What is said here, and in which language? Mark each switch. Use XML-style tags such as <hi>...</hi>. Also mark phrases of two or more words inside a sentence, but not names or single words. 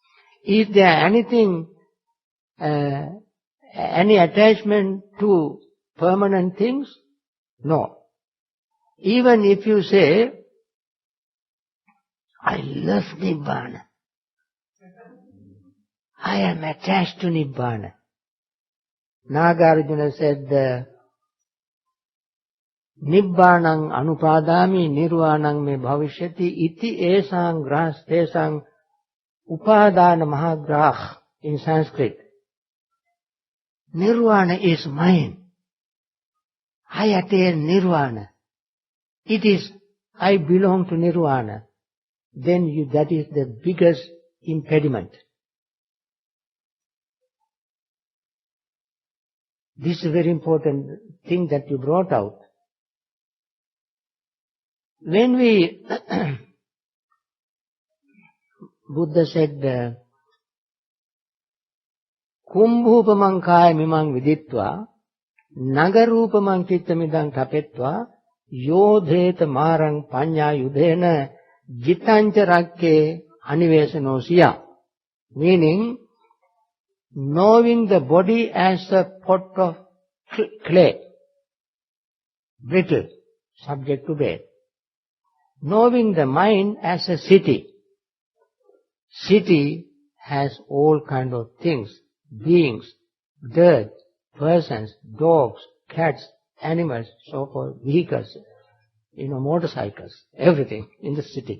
<en>Is there anything any attachment to permanent things? No. Even if you say, I love Nibbana, I am attached to Nibbana. Nagarjuna said,</en> <sa>Nibbanang anupadami nirvanang me bhavishyati iti esang grahastesang upadana mahagrah</sa> <en>in Sanskrit. Nirvana is mine. I attain nirvana. It is, I belong to nirvana. Then that is the biggest impediment. This is a very important thing that you brought out. When we, Buddha said,</en> <pi>Kumbhupamang kaya mimang viditva, nagarupamang chittamidang tapetva, yodheta marang panya yudhena, jitancha rakke anivesanosiya.</pi> <en>Meaning, knowing the body as a pot of clay, brittle, subject to death. Knowing the mind as a city. City has all kind of things, beings, dirt, persons, dogs, cats, animals, so forth, vehicles, motorcycles, everything in the city.</en>